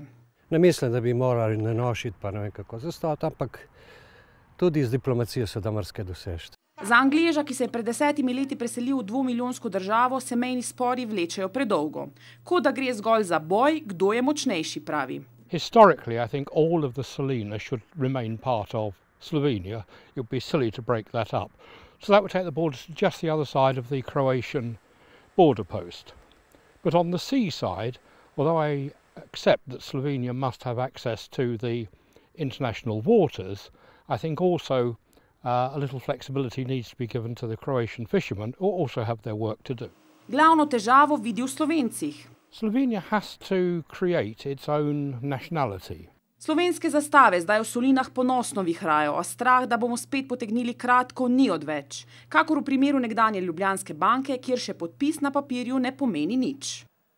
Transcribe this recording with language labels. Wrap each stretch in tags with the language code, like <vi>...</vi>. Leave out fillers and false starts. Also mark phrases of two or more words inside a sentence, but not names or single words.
<sl>Ne mislim, da bi morali nanošiti, pa ne vem kako zastati, ampak tudi z diplomacijo se da marsikaj doseči. Za Angleža, ki se je pred 10 leti preselil v 2-milijonsko državo, se mejni spori vlečejo predolgo. Kot da gre zgolj za boj, kdo je močnejši, pravi.</sl> <en>Historically, I think all of the Salina should remain part of Slovenia. It would be silly to break that up. So that would take the border to just the other side of the Croatian border post. But on the sea side, although I accept that Slovenia must have access to the international waters, I think also a little flexibility needs to be given to the Croatian fishermen who also have their work to do.</en> <sl>Glavno težavo vidi v Slovencih.</sl> <en>Slovenia has to create its own nationality.</en> <sl>Slovenske zastave zdaj v Solinah ponosno vihrajo, a strah, da bomo spet potegnili kratko, ni odveč. Kakor v primeru nekdanje Ljubljanske banke, kjer še podpis na papirju ne pomeni nič.</sl>